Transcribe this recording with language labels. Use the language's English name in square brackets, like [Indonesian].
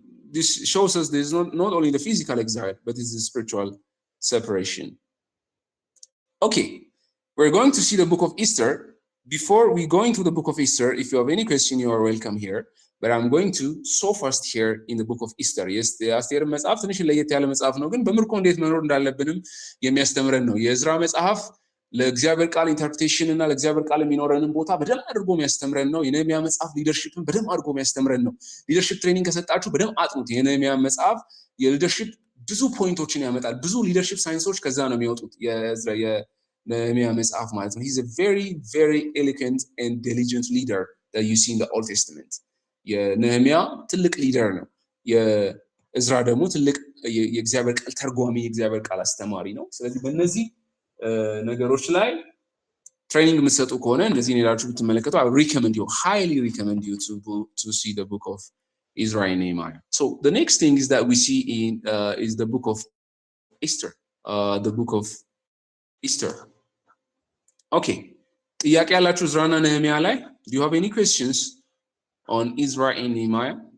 [English] This shows us there is not only the physical exile, but it's the spiritual separation. Okay, we're going to see the book of Esther. Before we go into the book of Esther, if you have any question, you are welcome here. But I'm going to so fast here in the book of Esther. Yes, the [Amharic] አስቴር መጽሐፍ ትንሽ ለየት ያለ መጽሐፍ ነው፣ ግን በምርኮ እንዴት መኖር እንዳለብንም የሚያስተምረን ነው። የዕዝራ መጽሐፍ ለእግዚአብሔር ቃል ኢንተርፕሬቴሽን እና ለእግዚአብሔር ቃል የሚኖረንን ቦታ በደንብ አድርጎ የሚያስተምረን ነው። የነህምያ መጽሐፍ ሊደርሺፕን በደንብ አድርጎ የሚያስተምረን ነው። ሊደርሺፕ ትሬኒንግ ከሰጣችሁ በደንብ አጥኑት። የነህምያ መጽሐፍ የሊደርሺፕ ብዙ ፖይንቶችን ያመጣል። ብዙ ሊደርሺፕ ሳይንሶች ከዛ ነው የሚወጡት። የነህምያ መጽሐፍ ማለት ነው። [English] He's a very very eloquent and diligent leader that you see in the Old Testament. [Amharic] የነህምያ ትልቅ ሊደር ነው። የዕዝራ ደግሞ ትልቅ የእግዚአብሔር ቃል ተርጓሚ፣ የእግዚአብሔር ቃል አስተማሪ ነው። ስለዚህ በእነዚህ ነገሮች ላይ ትሬኒንግ የምትሰጡ ከሆነ እንደዚህ ሄዳችሁ ብትመለከቱ [English] I highly recommend you to see the book of Ezra and Nehemiah. So the next thing is that we see is the book of Esther. The book of Esther. Okay. [Amharic] ጥያቄ ያላችሁ ዕዝራና ነህምያ ላይ? [English] Do you have any questions on Ezra and Nehemiah?